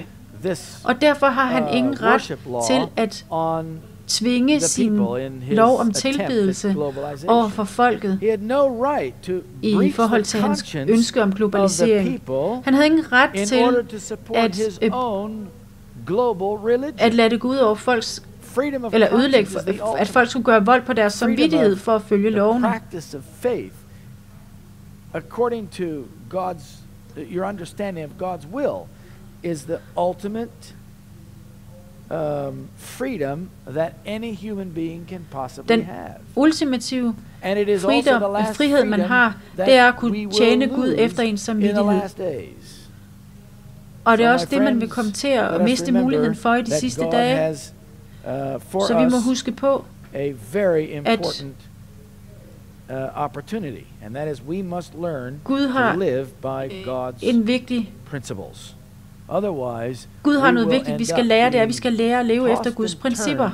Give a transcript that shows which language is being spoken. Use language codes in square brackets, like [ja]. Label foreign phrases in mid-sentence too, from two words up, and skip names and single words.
[da] Og derfor har han ingen ret til at tvinge sin lov om tilbedelse over for folket i forhold til hans ønske om globalisering. Han havde ingen ret til at lade det gå ud over folks, eller ødelægge, at folk skulle gøre vold på deres samvittighed for at følge lovene. [en] According to your understanding of God's will is the ultimate freedom that any human being can possibly have. [da] Den ultimative frihed, man har, det er at kunne tjene Gud efter en samvittighed. Og det er også det, man vil komme til at miste muligheden for i de sidste dage. Så vi må huske på, at Gud har en vigtig Gud har noget vigtigt, vi skal lære, det er, at vi skal lære at leve efter Guds principper.